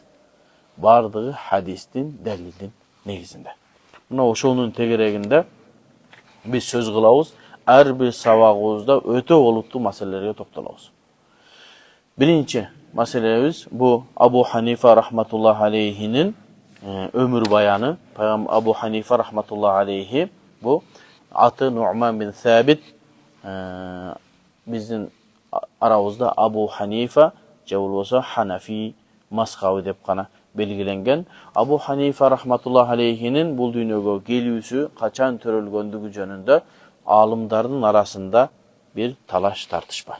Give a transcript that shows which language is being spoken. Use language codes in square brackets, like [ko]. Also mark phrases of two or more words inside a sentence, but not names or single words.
[ky] Бардыгы хадистин, далилдин негизинде. Мына ошонун тегерегинде биз сөз кылабыз, ар бир сабагыбызда өтө олуттуу маселелерге токтолобуз. Биринчи маселебиз бу Абу Ханифа [ar] رحمة الله عليه [ky] өмүр баяны. Абу Ханифа [ar] رحمة الله عليه [ky] бу аты Нуъман бин Сабит. Биздин арабызда Абу Ханифа же болбосо Ханафи мазхабы деп гана белгиленген. Абу Ханифа [ar] رحمة الله عليه [ky] бул дүйнөгө келүүсү качан төрөлгөндүгү жөнүндө алымдардын арасында бир талаш тартыш бар.